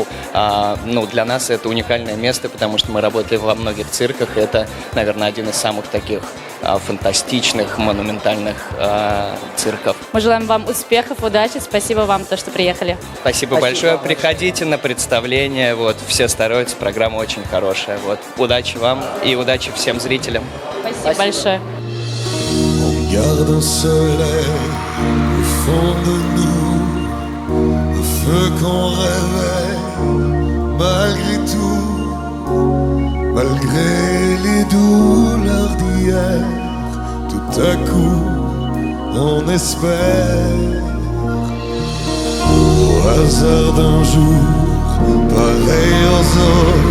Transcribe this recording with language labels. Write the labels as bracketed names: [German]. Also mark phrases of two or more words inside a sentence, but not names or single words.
[Russian] Ну, для нас это уникальное место, потому что мы работали во многих цирках, и это, наверное, один из самых таких фантастичных, монументальных цирков. Мы желаем вам успехов, удачи. Спасибо вам, то, что приехали. Спасибо большое. Приходите на представление. Вот, все стараются, программа очень хорошая. Вот, удачи вам и удачи всем зрителям. Спасибо большое. [French] On garde un soleil au fond de nous, le feu qu'on réveille malgré tout, malgré les douleurs d'hier. Tout à coup, on espère au hasard d'un jour pareil aux autres.